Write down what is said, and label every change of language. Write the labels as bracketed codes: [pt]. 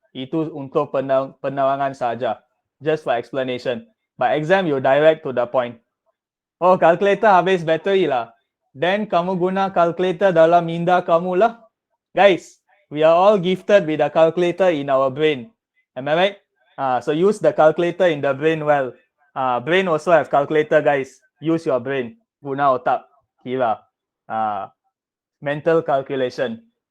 [ms] Itu untuk penerangan saja. [en] Just for explanation. But exam, you direct to the point. [ms] Oh, calculator habis battery lah. Then kamu guna calculator dalam minda kamu lah. [en] Guys, we are all gifted with a calculator in our brain. Am I right? So use the calculator in the brain well. Brain also have calculator, guys. Use your brain. [ms] Guna otak. Kira. [en] Mental calculation.